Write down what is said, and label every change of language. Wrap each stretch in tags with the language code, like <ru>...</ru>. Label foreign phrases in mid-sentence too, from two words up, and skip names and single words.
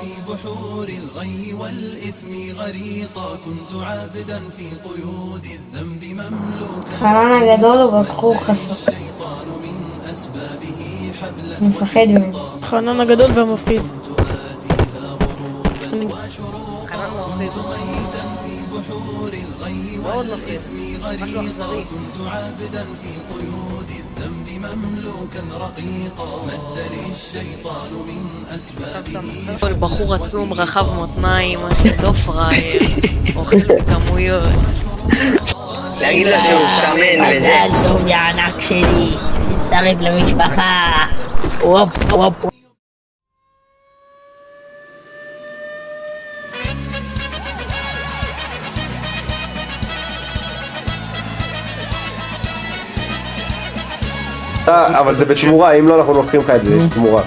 <ar>بحور الغي والإثم غريقا كنت عابدا في قيود الذنب مملوكا</ar> <he>חנן הגדול ובחור חסות.</he> <ar>الشيطان من أسبابه حبلا</ar> <he>מפחד ממנו. חנן הגדול והמפחיד.</he> <ar>كنت ميتا في بحور الغي والإثم غريقا كنت عابدا في قيود الذنب مملوكا رقيقا مد للشيطان من أسبابه</ar> <he>בחור עצום, רחב מותניים, לא פראייר, אוכל בכמויות. להגיד לה שהוא שמן וזה. מזל טוב יא ענק שלי, תצטרף למשפחה. וופ וופ. אבל זה בתמורה, אם לא אנחנו לוקחים לך את זה, יש תמורה.</he>